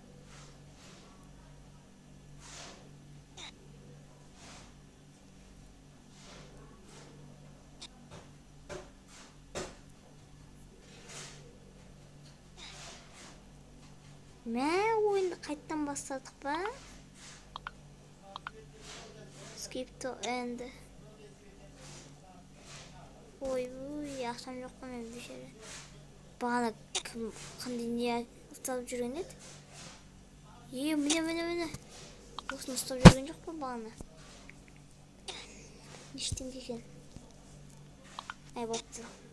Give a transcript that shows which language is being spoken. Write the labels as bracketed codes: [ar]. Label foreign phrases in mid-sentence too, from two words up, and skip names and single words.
[kk] Мә, ойынды қайттан бастадық ба? [en] Skip to end. [kk] Ой, ақшам жоқ па мен бешері. Бағана қандай не ұстап жүрген еді? Міне. Осыны ұстап жүрген жоқ па бағана? Нештен екен? Ай, бопты.